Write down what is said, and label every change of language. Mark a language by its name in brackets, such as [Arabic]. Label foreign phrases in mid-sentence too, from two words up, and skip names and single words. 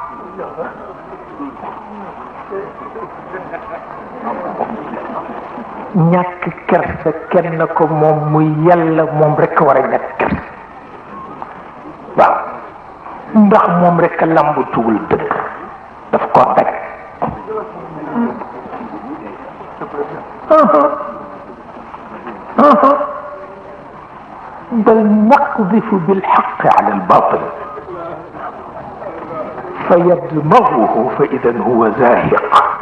[Wolof] ñàkk kersa kenn ko moom muy yàlla, moom rekk war a ñàkk kersa. waaw ndax moom rekk lambu tuwul dëgg, daf koo daj. [Arabic] بل نقذف بالحق على الباطل فيدمغه فإذا هو زاهق.